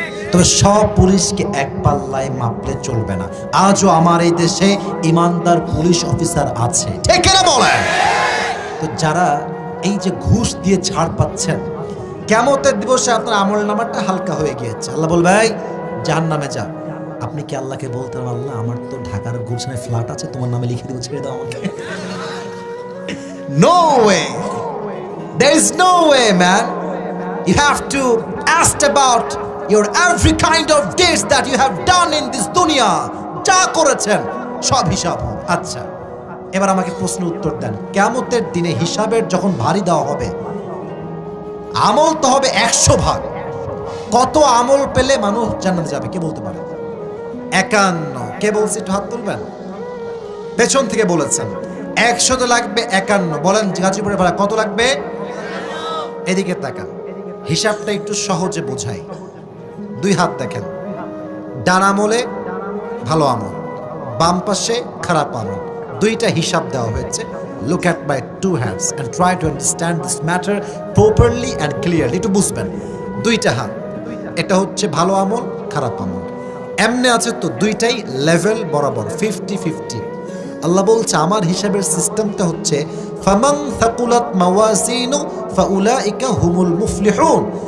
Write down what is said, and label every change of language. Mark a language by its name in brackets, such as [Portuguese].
[Bangla] তবে সব পুলিশকে এক পাল্লায় মাপলে চলবে না। আজও আমার এই দেশে ইমানদার পুলিশ অফিসার আছে, ঠিক না বলেন? তো যারা এই যে ঘুষ দিয়ে ছাড় পাচ্ছেন, কিয়ামতের দিবসে আপনার আমল নামাটা হালকা হয়ে গিয়েছে। আল্লাহ বলবে এই জাহান্নামে যা। আপনি কি আল্লাহকে বলতে পারেন আল্লাহ আমার তো ঢাকার গুলশানে ফ্ল্যাট আছে, তোমার নামে লিখে দেবো, ছেড়ে দাও আমাকে? [English] No way, there is no way man. You have to ask about your every kind of deeds that you have done in this dunya. [Bangla] যা করেছেন সব হিসাব হবে। আচ্ছা, এবার আমাকে প্রশ্ন উত্তর দেন, কিয়ামতের দিনে হিসাবের যখন ভারী দেওয়া হবে, আমল তো হবে 100 ভাগ, কত আমল পেলে মানুষ জান্নাতে যাবে কে বলতে পারে? 51। কে বলছে একটু হাত তুলবেন? পেছন থেকে বলেছেন 100 তো লাগবে 51। বলেন গাজীপুরের ভাড়া কত লাগবে? এদিকে তাকান, হিসাবটা একটু সহজে বোঝাই। 2 হাত দেখেন, ডান আমলে ভালো আমল, বাম পাশে খারাপ আমল, দুইটা হিসাব দেওয়া হয়েছে। [English] Look at my 2 hands and try to understand this matter properly and clearly। [Bangla] একটু বুঝবেন, দুইটা হাত, এটা হচ্ছে ভালো আমল খারাপ আমল, এমনি আছে তো দুইটাই লেভেল বরাবর 50-50। আল্লাহ বলছে আমার হিসাবের সিস্টেমটা হচ্ছে [Arabic] ফামান থাকুলাত মাওয়াজিনু ফাউলাইকা হুমুল মুফলিহুন।